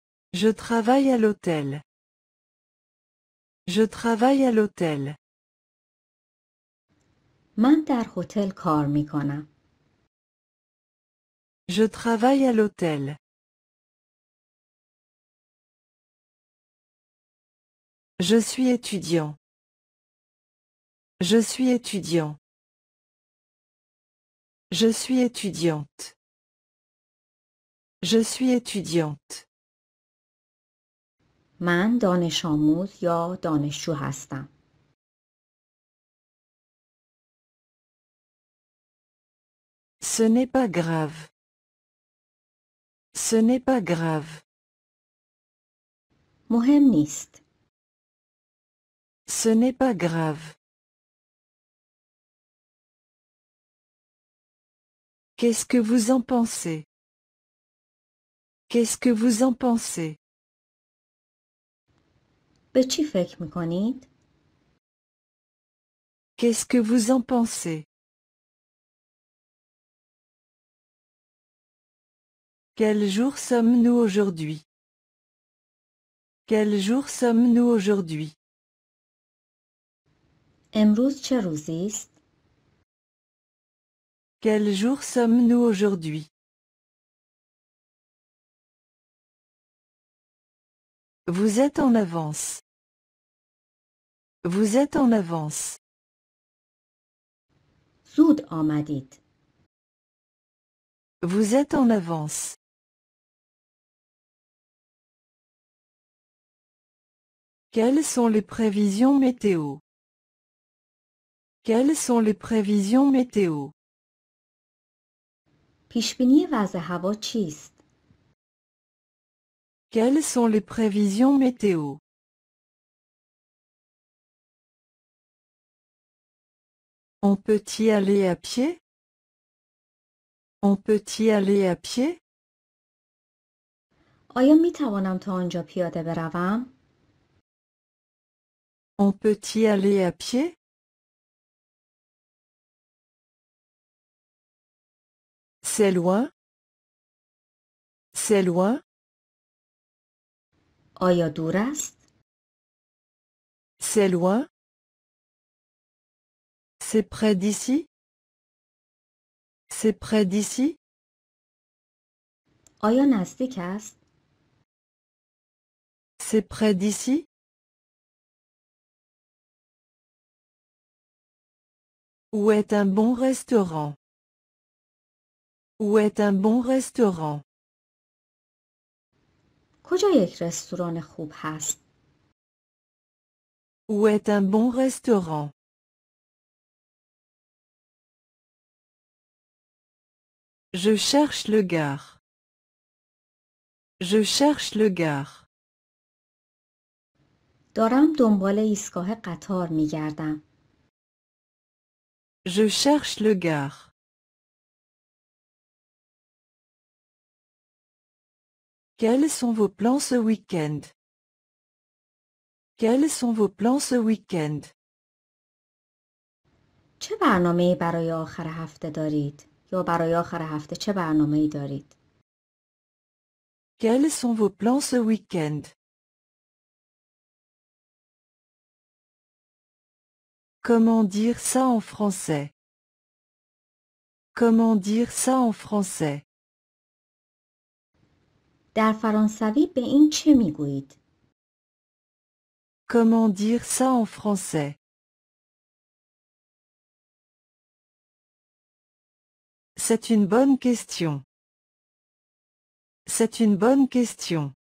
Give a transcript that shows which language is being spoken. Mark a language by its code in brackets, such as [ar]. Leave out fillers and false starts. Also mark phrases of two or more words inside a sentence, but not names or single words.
[fr] Je travaille à l'hôtel. Je travaille à l'hôtel. [fa] من در هتل کار می کنم. [fr] Je travaille à l'hôtel. Je suis étudiant. Je suis étudiant. Je suis étudiante. Je suis étudiante. [fa] من دانش آموز یا دانشجو هستم. [fr] Ce n'est pas grave. Ce n'est pas grave. [fa] مهم نیست. [fr] Ce n'est pas grave. Qu'est-ce que vous en pensez? Qu'est-ce que vous en pensez? [fa] به چی فکر می کنید؟ [fr] Qu'est-ce que vous en pensez? Quel jour sommes-nous aujourd'hui? Quel jour sommes-nous aujourd'hui? [fa] امروز چه روزی است؟ [fr] Quel jour sommes-nous aujourd'hui? Vous êtes en avance. Vous êtes en avance. [fa] زود آمدید. [fr] Vous êtes en avance. Quelles sont les prévisions météo? Quelles sont les prévisions météo? [fa] پیشبینی وضع هوا چیست؟ [fr] Quelles sont les prévisions météo? On peut y aller à pied? On peut y aller à pied? [fa] آیا می توانم تا آنجا پیاده بروم؟ [fr] On peut y aller à pied? C'est loin? C'est loin? [fa] آیا دور است؟ [fr] C'est loin? C'est près d'ici? C'est près d'ici? [fa] آیا نزدیک است؟ [fr] C'est près d'ici? Où est un bon restaurant? Où est un bon restaurant? [fa] کجا یک رستوران خوب هست؟ [fr] Où est un bon restaurant? Je cherche le gare. Je cherche le gare. [fa] دارم دنبال ایستگاه قطار می گردم. [fr] Je cherche le gare. Quels sont vos plans ce week-end? Quels sont vos plans ce week-end? [fa] چه برنامه‌ای برای آخر هفته دارید؟ یا برای آخر هفته چه برنامه‌ای دارید؟ [fr] Quels sont vos plans ce week-end? Comment dire ça en français? Comment dire ça en français? [fa] در فرانسوی به این چه میگویید؟ [fr] Comment dire ça en français? C'est une bonne question. C'est une bonne question.